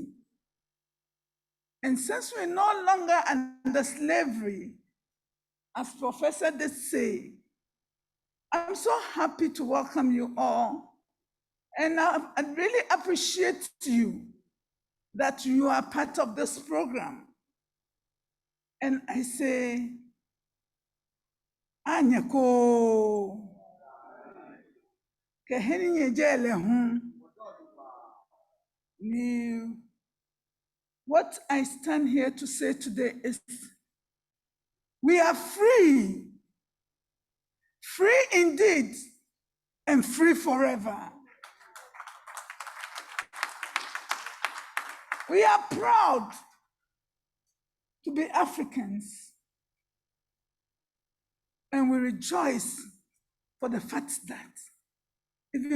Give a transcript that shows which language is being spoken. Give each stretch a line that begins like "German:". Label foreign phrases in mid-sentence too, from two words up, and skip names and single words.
English: And since we're no longer under slavery, as Professor did say, I'm so happy to welcome you all. And I really appreciate you that you are part of this program. And I say,
Ewe: Anyako, keheni nyejele hun.
English: What I stand here to say today is, we are free, free indeed, and free forever. We are proud to be Africans, and we rejoice for the fact that even